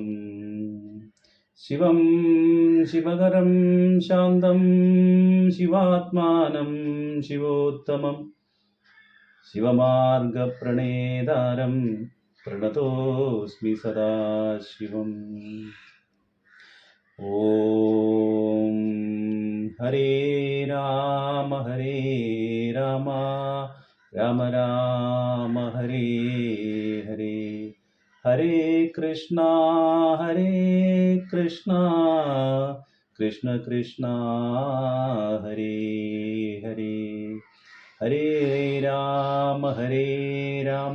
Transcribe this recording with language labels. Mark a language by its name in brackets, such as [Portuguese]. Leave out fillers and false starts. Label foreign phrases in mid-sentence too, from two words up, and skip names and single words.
[Sanskrit] ശിവം ശിവകരം ശാന്തം ശിവാത്മാനം ശിവോത്തമം ശിവമാർഗപ്രണേതാരം പ്രണതോസ്മി സദാശിവം. ഓം ഹരേ രാമ ഹരേ രാമ രാമ രാമ ഹരേ ഹരേ ഹരേ കൃഷ്ണ കൃഷ്ണ കൃഷ്ണ ഹരേ ഹരേ ഹരേ രാമ രാമ